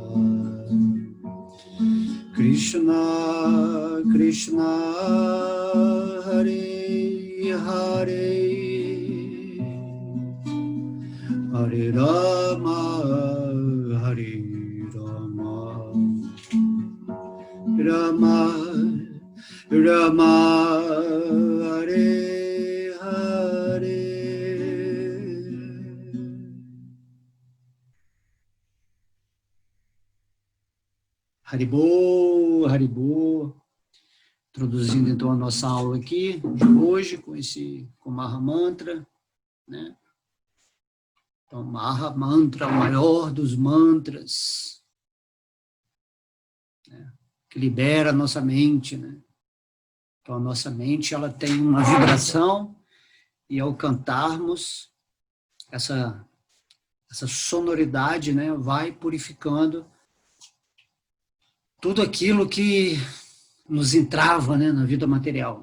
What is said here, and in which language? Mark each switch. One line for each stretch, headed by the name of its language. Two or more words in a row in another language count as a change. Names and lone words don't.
Sanskrit: Krishna Krishna, Hare Hare, Hare Rama, Hare Rama, Rama Rama, Hare Hare. Haribô, Haribô.
Portuguese: Introduzindo então a nossa aula aqui de hoje com esse
Sanskrit: Maha Mantra,
Portuguese: né? Então,
Sanskrit: Maha Mantra,
Portuguese: o maior dos mantras, né? Que libera a nossa mente, né? Então, a nossa mente, ela tem uma vibração e ao cantarmos essa sonoridade, né, vai purificando tudo aquilo que nos entrava, né, na vida material.